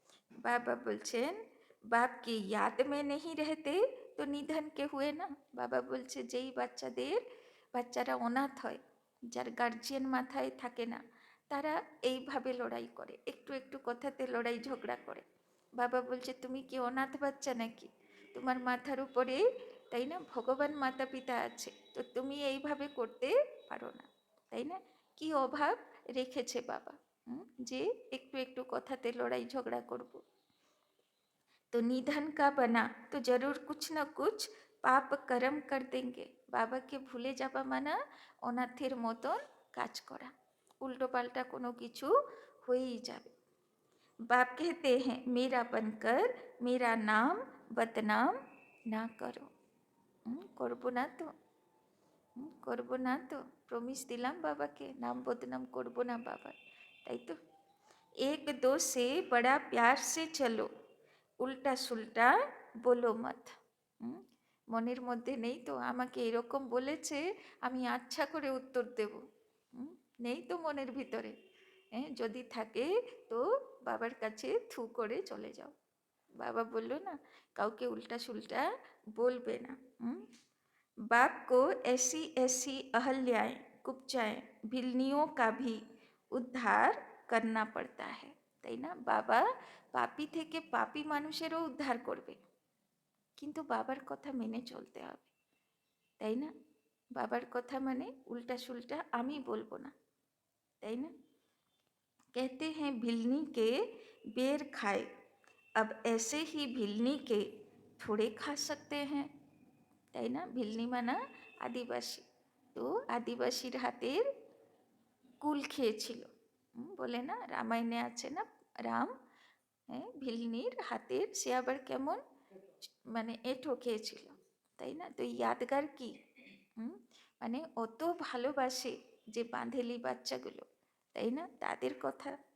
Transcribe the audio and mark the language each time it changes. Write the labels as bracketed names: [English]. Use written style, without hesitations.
[Bangla] বাবা বলছেন [Hindi] বাপ কি याद में नहीं रहते तो निधन के हुए ना। [Bangla] বাবা বলছে যেই বাচ্চারা অনাথ হয়, যার গার্জিয়ান মাথায় থাকে না, তারা এইভাবে লড়াই করে, একটু একটু কথাতে লড়াই ঝগড়া করে। বাবা বলছে তুমি কি অনাথ বাচ্চা নাকি? তোমার মাথার উপরে, তাই না, ভগবান মাতা পিতা আছে, তো তুমি এইভাবে করতে পারো না, তাই না? কি অভাব রেখেছে বাবা, যে একটু একটু কথাতে লড়াই ঝগড়া করব। [Hindi] तो निधन का बना तो जरूर कुछ न कुछ পাপ করম কর দেঙ্গে। [Bangla] বাবাকে ভুলে যাবা মানা অনাথের মতন কাজ করা, উল্টো পাল্টা কোনো কিছু হয়েই যাবে। [Hindi] बाप कहते हैं मेरा बनकर मेरा नाम बदनाम ना करो। [Bangla] করবো না তো, করবো না তো, প্রমিস দিলাম বাবাকে, নাম বদনাম করবো না বাবার, তাই তো? [Hindi] एक दो से बड़ा प्यार से चलो, উল্টা সুলটা বলো মত। [Bangla] মনের মধ্যে নেই তো আমাকে এরকম বলেছে আমি আচ্ছা করে উত্তর দেব, নেই তো মনের ভিতরে। যদি থাকে তো বাবার কাছে থু করে চলে যাও। বাবা বললো না কাউকে উল্টা সুলটা বলবে না। [Hindi] बाप को ऐसी ऐसी अहल्याएं कुब्जाएं भिलनियों का भी उद्धार करना पड़ता है, [Bangla] তাই না? বাবা পাপী থেকে পাপী মানুষেরও উদ্ধার করবে, কিন্তু বাবার কথা মেনে চলতে হবে, তাই না? বাবার কথা মানে উল্টা সুলটা আমি বলবো না, তাই না? [Hindi] कहते हैं भिलनी के बेर खाए, अब ऐसे ही भिलनी के थोड़े खा सकते हैं, [Bangla] তাই না? ভিলনি মানা আদিবাসী, তো আদিবাসীর হাতের কুল খেয়েছিল, বলে না রামায়ণে আছে না, রাম ভিলনির হাতের, সে আবার কেমন মানে এঁঠো খেয়েছিল, তাই না? তো ইয়াদগার কি, মানে অত ভালোবাসে যে বাঁধেলি বাচ্চাগুলো, তাই না, তাদের কথা।